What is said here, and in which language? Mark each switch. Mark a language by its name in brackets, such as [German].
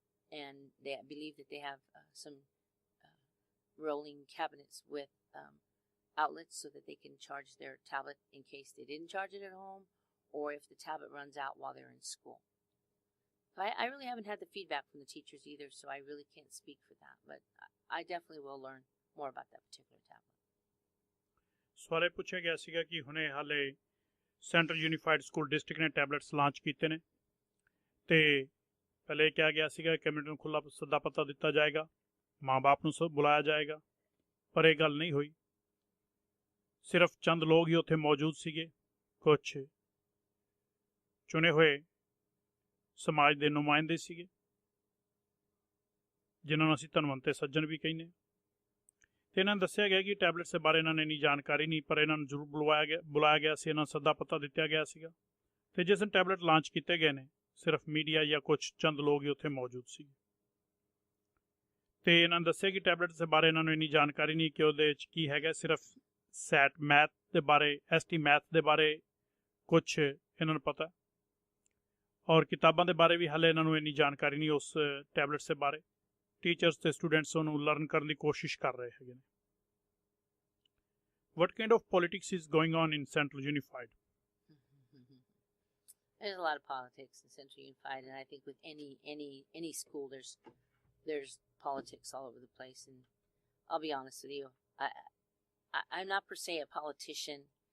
[English] And I believe that they have some rolling cabinets with outlets so that they can charge their tablet in case they didn't charge it at home, or if the tablet runs out while they're in school. I really haven't had the feedback from the teachers either, so I really can't speak for that. But I definitely will learn more about that particular tablet. [Punjabi] ਸਵਾਲ ਪੁੱਛਿਆ ਗਿਆ ਸੀਗਾ ਕਿ ਹੁਣੇ ਹਾਲੇ central unified school district ਨੇ tablets launch ਕੀਤੇ ਨੇ, ਤੇ ਪਹਿਲੇ ਕਿਹਾ ਗਿਆ ਸੀਗਾ ਕਮਿਊਨਿਟੀ ਨੂੰ ਖੁੱਲ੍ਹਾ ਸੱਦਾ ਪੱਤਾ ਦਿੱਤਾ ਜਾਏਗਾ, ਮਾਂ ਬਾਪ ਨੂੰ ਬੁਲਾਇਆ ਜਾਏਗਾ, ਪਰ ਇਹ ਗੱਲ ਨਹੀਂ ਹੋਈ। ਸਿਰਫ ਚੰਦ ਲੋਕ ਹੀ ਉੱਥੇ ਮੌਜੂਦ ਸੀਗੇ, ਕੁਛ ਚੁਣੇ ਹੋਏ ਸਮਾਜ ਦੇ ਨੁਮਾਇੰਦੇ ਸੀਗੇ, ਜਿਨ੍ਹਾਂ ਨੂੰ ਅਸੀਂ ਧਨਵੰਤੇ ਸੱਜਣ ਵੀ ਕਹਿੰਦੇ। ਤੇ ਇਹਨਾਂ ਨੂੰ ਦੱਸਿਆ ਗਿਆ ਕਿ ਟੈਬਲੇਟਸ ਦੇ ਬਾਰੇ ਇਹਨਾਂ ਨੇ ਇੰਨੀ ਜਾਣਕਾਰੀ ਨਹੀਂ, ਪਰ ਇਹਨਾਂ ਨੂੰ ਜ਼ਰੂਰ ਬੁਲਾਇਆ ਗਿਆ ਸੀ, ਇਹਨਾਂ ਨੂੰ ਸੱਦਾ ਪੱਤਾ ਦਿੱਤਾ ਗਿਆ ਸੀਗਾ। ਤੇ ਜਿਸ ਦਿਨ ਟੈਬਲੇਟ ਲਾਂਚ ਕੀਤੇ ਗਏ ਨੇ, ਸਿਰਫ ਮੀਡੀਆ ਜਾਂ ਕੁਝ ਚੰਦ ਲੋਕ ਹੀ ਉੱਥੇ ਮੌਜੂਦ ਸੀ। ਤੇ ਇਹਨਾਂ ਨੇ ਦੱਸਿਆ ਕਿ ਟੈਬਲੇਟਸ ਦੇ ਬਾਰੇ ਇਹਨਾਂ ਨੂੰ ਇੰਨੀ ਜਾਣਕਾਰੀ ਨਹੀਂ ਕਿ ਉਹਦੇ ਵਿੱਚ ਕੀ ਹੈਗਾ, ਸਿਰਫ ਸੈਟ ਮੈਥ ਦੇ ਬਾਰੇ, ST ਮੈਥ ਦੇ ਬਾਰੇ ਕੁਛ ਇਹਨਾਂ ਨੂੰ ਪਤਾ, ਔਰ ਕਿਤਾਬਾਂ ਦੇ ਬਾਰੇ ਵੀ ਹਾਲੇ ਇਹਨਾਂ ਨੂੰ ਇੰਨੀ ਜਾਣਕਾਰੀ ਨਹੀਂ ਉਸ ਟੈਬਲੇਟਸ ਦੇ ਬਾਰੇ। ਟੀਚਰਸ ਤੇ ਸਟੂਡੈਂਟਸ ਉਹਨੂੰ ਲਰਨ ਕਰਨ ਦੀ ਕੋਸ਼ਿਸ਼ ਕਰ ਰਹੇ ਹੈਗੇ ਨੇ। [English] What kind of politics is going on in Central Unified? There's a lot of politics in Central Unified, and I think with any school, there's politics all over the place. And I'll be honest with you, I'm not per se a politician.